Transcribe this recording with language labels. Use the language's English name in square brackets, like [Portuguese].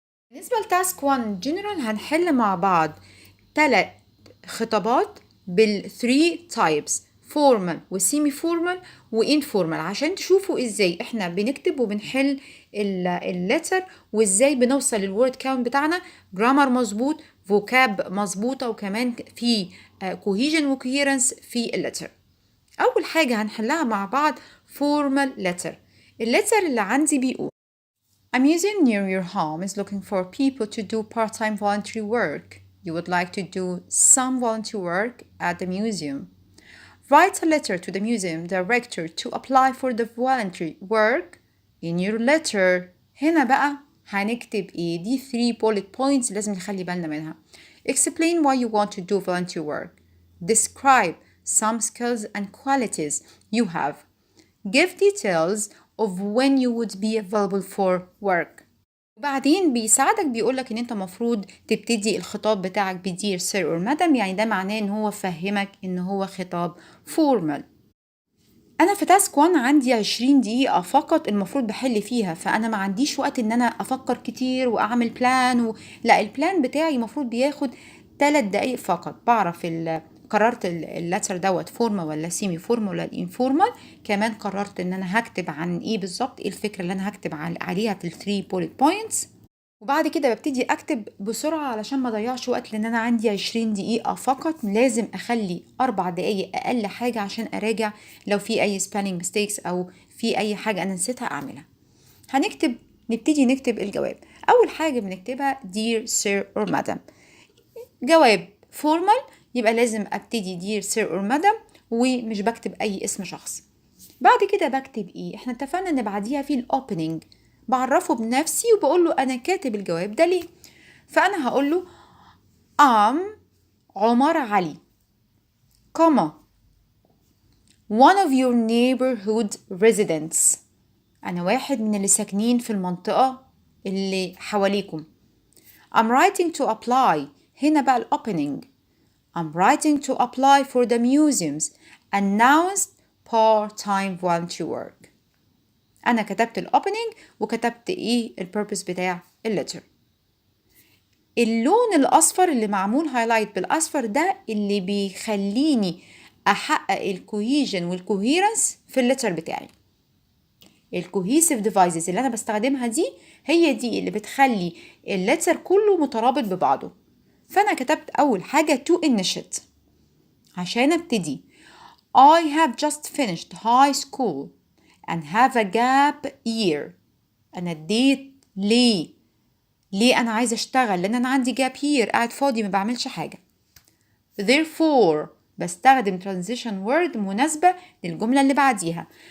[Arabic] بالنسبة لتاسك 1 جنرال هنحل مع بعض 3 خطابات بال3 types فورمال وسيمي فورمال وانفورمال، عشان تشوفوا ازاي احنا بنكتب وبنحل اللتر، وازاي بنوصل للورد كاونت بتاعنا، جرامر مظبوط، فوكاب مظبوطه، وكمان في كوهيجن وكوهيرنس في اللتر. اول حاجه هنحلها مع بعض فورمال لتر. اللتر اللي عندي بيقول [English] A museum near your home is looking for people to do part-time voluntary work. You would like to do some volunteer work at the museum. Write a letter to the museum director to apply for the voluntary work. In your letter [Arabic] هنا بقى هنكتب ايه؟ دي 3 bullet points لازم نخلي بالنا منها. [English] Explain why you want to do volunteer work. Describe some skills and qualities you have. Give details of when you would be available for work. [Arabic] وبعدين بيساعدك بيقولك ان انت مفروض تبتدي الخطاب بتاعك بدير سير اور مدام، يعني ده معناه ان هو فهمك ان هو خطاب فورمال. انا في تاسك 1 عندي 20 دقيقة فقط المفروض بحل فيها، فانا ما عنديش وقت ان انا افكر كتير واعمل بلان لا، البلان بتاعي مفروض بياخد 3 دقايق فقط. بعرف قررت اللتر دوت فورمال ولا سيمي فورمال ولا الانفورمال، كمان قررت ان انا هكتب عن ايه بالظبط، ايه الفكرة اللي انا هكتب عليها في ال3 bullet points. وبعد كده ببتدي اكتب بسرعة علشان ما اضيعش وقت، لان انا عندي 20 دقيقة فقط، لازم اخلي 4 دقايق اقل حاجة عشان اراجع لو في اي spelling mistakes او في اي حاجة انا نسيتها اعملها. نبتدي نكتب الجواب. اول حاجة بنكتبها [English] dear sir or madam. [Arabic] جواب formal يبقى لازم ابتدي dear sir or madam، ومش بكتب أي اسم شخص. بعد كده بكتب إيه؟ إحنا اتفقنا إن بعديها في الأوبننج، بعرفه بنفسي وبقول له أنا كاتب الجواب ده ليه. فأنا هقول له عمر علي comma [English] one of your neighborhood residents. [Arabic] أنا واحد من اللي ساكنين في المنطقة اللي حواليكم. [English] I'm writing to apply. [Arabic] هنا بقى الopening. [English] I'm writing to apply for the museum's announced part-time volunteer work. [Arabic] أنا كتبت الopening وكتبت إيه الpurpose بتاع اللتر. اللون الأصفر اللي معمول هايلايت بالأصفر ده اللي بيخليني أحقق الكوهيجن والكوهيرنس في اللتر بتاعي. الكوهيسيف ديفايسز اللي أنا بستخدمها دي هي دي اللي بتخلي اللتر كله مترابط ببعضه. فأنا كتبت أول حاجة to initiate عشان أبتدي. [English] I have just finished high school and have a gap year. [Arabic] أنا اديت ليه أنا عايزة أشتغل؟ لأن أنا عندي gap year، قاعد فاضي ما بعملش حاجة. Therefore بستخدم transition word مناسبة للجملة اللي بعديها.